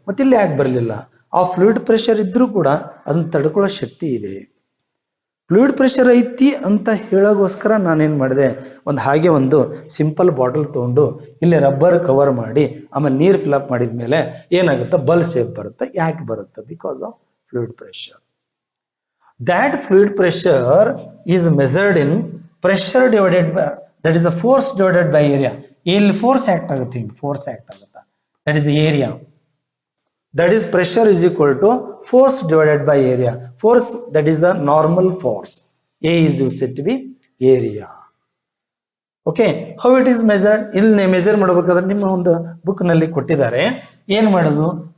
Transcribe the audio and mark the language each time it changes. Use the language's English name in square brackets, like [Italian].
[Kannada] ಮತ್ತೆ ಇಲ್ಲಿ ಯಾಕೆ ಬರಲಿಲ್ಲ? ಆ ಫ್ಲೂಯಿಡ್ ಪ್ರೆಷರ್ ಇದ್ರೂ ಕೂಡ ಅದನ್ನ ತಡ್ಕೊಳ್ಳೋ ಶಕ್ತಿ ಇದೆ. ಫ್ಲೂಯಿಡ್ ಪ್ರೆಷರ್ ಐತಿ ಅಂತ ಹೇಳೋಗೋಸ್ಕರ ನಾನೇನ್ ಮಾಡಿದೆ? ಹಾಗೆ ಒಂದು ಸಿಂಪಲ್ ಬಾಟಲ್ ತಗೊಂಡು ಇಲ್ಲಿ ರಬ್ಬರ್ ಕವರ್ ಮಾಡಿ ಆಮೇಲೆ ನೀರು ಫಿಲ್ಅಪ್ ಮಾಡಿದ್ಮೇಲೆ ಏನಾಗುತ್ತೆ? ಬಲ್ಜ್ ಶೇಪ್ ಬರುತ್ತೆ. ಯಾಕೆ ಬರುತ್ತೆ? [English] Because of fluid pressure. That fluid pressure is measured in pressure divided by, that is the force divided by area. [Kannada] ಇಲ್ಲಿ ಫೋರ್ಸ್ ಆಕ್ಟ್ ಆಗುತ್ತೆ, [English] that is the area. That is pressure is equal to force divided by area. Force, that is the normal force. A is said to be area. Okay, how it is measured? [Kannada] ಇಲ್ಲಿ measure ಮಾಡಬೇಕಾದ್ರೆ ನಿಮ್ಮ ಒಂದು book ನಲ್ಲಿ ಕೊಟ್ಟಿದ್ದಾರೆ. ಏನ್ ಮಾಡೋದು?